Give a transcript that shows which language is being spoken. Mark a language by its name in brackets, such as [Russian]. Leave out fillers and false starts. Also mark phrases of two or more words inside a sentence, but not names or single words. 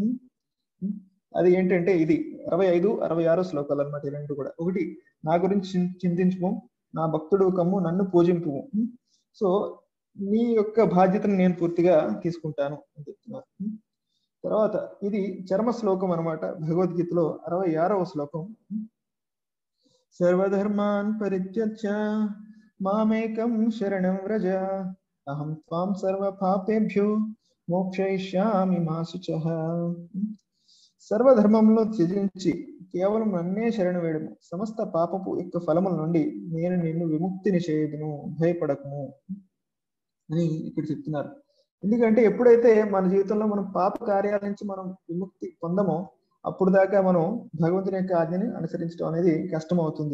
[Telugu] అది ఏంటంటే ఇది 65, 66 శ్లోకాలు అనమాట. ఈ రెండు కూడా ఒకటి, నా గురించి చింతించుము, నా భక్తుడు కమ్ము, నన్ను పూజింపు. సో నీ యొక్క బాధ్యతను నేను పూర్తిగా తీసుకుంటాను అని చెప్తున్నారు. తర్వాత ఇది చర్మ శ్లోకం అనమాట. భగవద్గీతలో 66వ శ్లోకం. [Sanskrit] సర్వధర్మాన్ పరిత్యజ్య మామేకం శరణం వ్రజ అహం త్వాం సర్వ పాపేభ్యో మోక్షయిష్యామి మా శుచః. [Telugu] సర్వధర్మంలో త్యజించి కేవలం నన్నే శరణు వేడుము, సమస్త పాపపు యొక్క ఫలముల నుండి నేను నిన్ను విముక్తిని చేయదును, భయపడకుము అని ఇక్కడ చెప్తున్నారు. ఎందుకంటే ఎప్పుడైతే మన జీవితంలో మనం పాప కార్యాల నుంచి మనం విముక్తి పొందమో అప్పుడు దాకా మనం భగవంతుని యొక్క ఆజ్ఞని అనుసరించడం అనేది కష్టం అవుతుంది.